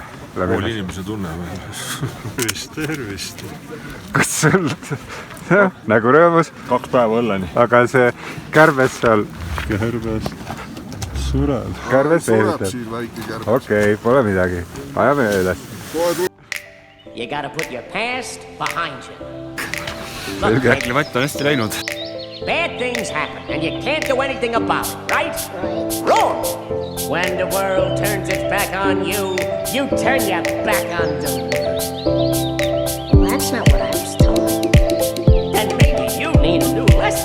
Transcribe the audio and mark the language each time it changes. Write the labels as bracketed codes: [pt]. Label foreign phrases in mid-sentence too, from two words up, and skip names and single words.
[et] Pool inimese tunne. Tervist. Kas sul nagu rõõmus? 2 päeva õlleni. Aga see kärbes seal. Kärbes. Sureb. Kärbes veevitab. Okei, pole midagi. Ajame üles. [en] You gotta put your past behind you. [et] Selge. Vatt on hästi läinud. [en] Bad things happen and you can't do anything about it, right? Wrong! When the world turns its back on you, you turn your back on them. Well, that's not what I was told. Then maybe you need a new lesson.